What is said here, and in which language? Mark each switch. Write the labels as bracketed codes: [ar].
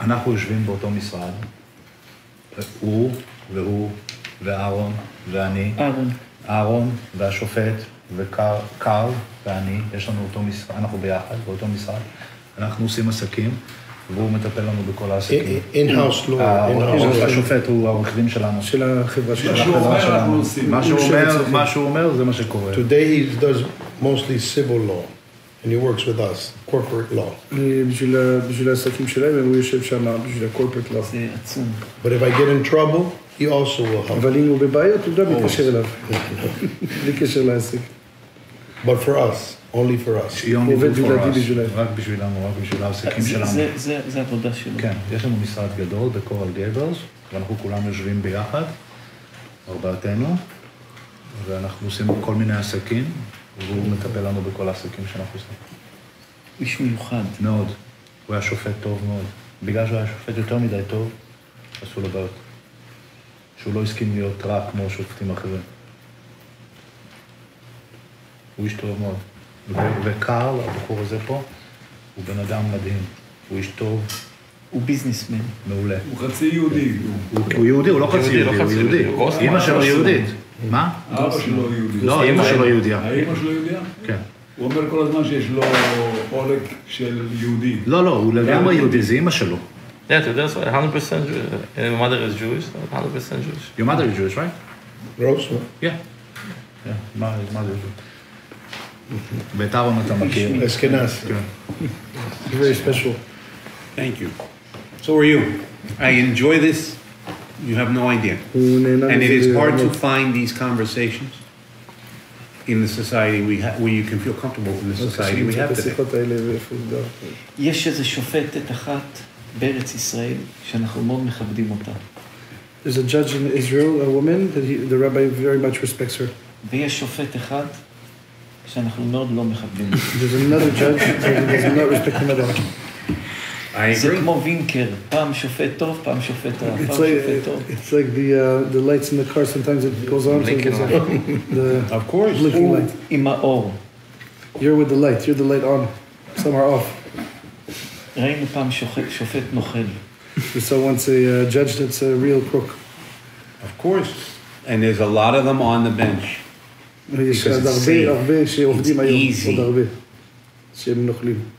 [he] אנחנו יושבים באותו משרד. הוא והוא ואהרון ואני. אהרון והשופט וקרל ואני. יש לנו אותו משרד, אנחנו ביחד באותו משרד. אנחנו עושים עסקים. והוא מטפל לנו בכל העסקים. [en] In-house lawyer. [he] השופט הוא העורך דין שלנו. של החברה שלנו. מה שהוא אומר זה מה שקורה. [en] Today he does mostly civil law. And he works with us, corporate law. [he] בשביל העסקים שלהם, הוא יושב שם בשביל ה- [en] corporate law. [he] זה עצום. [en] But if I get in trouble, he also will help. [he] אבל אם הוא בבעיות, הוא גם מתקשר אליו. בלי קשר לעסק. [en] But for us. Only for us. [he] הוא עובד בלעדי בשבילנו. רק בשבילנו, רק בשביל העסקים שלנו. זה עבודה שלו. כן, יש לנו משרד גדול בקורל גייבלס, ואנחנו כולם יושבים ביחד, ארבעתנו, ואנחנו עושים כל מיני עסקים, והוא מטפל לנו בכל העסקים שאנחנו עושים. איש מיוחד. מאוד. הוא היה שופט טוב מאוד. בגלל שהוא היה שופט יותר מדי טוב, עשו לו בעיות. שהוא לא הסכים להיות רע כמו שופטים אחרים. הוא איש טוב מאוד. וקרל, הבחור הזה פה, הוא בן אדם מדהים. הוא איש טוב. הוא ביזנסמן. מעולה. הוא חצי יהודי. הוא יהודי, הוא לא חצי יהודי, הוא יהודי. אמא שלו יהודית. מה? אבא שלו יהודי. לא, אמא שלו יהודיה. האמא שלו יהודיה? כן. הוא אומר כל הזמן שיש לו עולק של יהודי. לא, הוא לגמרי יהודי, זה אמא שלו. [en] Yeah, that's 100% Jewish. My mother is Jewish, 100% Jewish. Your mother is Jewish, right? Rose? Yeah. Yeah, my mother is Jewish. [he] ואת אהרון אתה מכיר. אשכנז. [en] Very special. Thank you. So are you. I enjoy this. You have no idea. And it is hard to find these conversations in the society where you can feel comfortable in the society we have today. [he] יש איזו שופטת אחת בארץ ישראל שאנחנו מאוד מכבדים אותה. [en] There's a judge in Israel, a woman, that the rabbi very much respects her. [he] ויש שופט אחד שאנחנו מאוד לא מכבדים. [en] There's another judge that does not respect him at all. [he] זה כמו וינקר, פעם שופט טוב, פעם שופט רע, פעם שופט טוב. [en] It's like the lights in the car, sometimes it goes on, sometimes the Of course. blinking light. [he] עם האור. [en] You're with the light, you're the light on, some are off. [he] ראינו פעם שופט נוכל. [en] We saw once a judge that's a real crook. Of course. And there's a lot of them on the bench. [he] יש הרבה שעובדים היום, עוד הרבה, שהם נוכלים.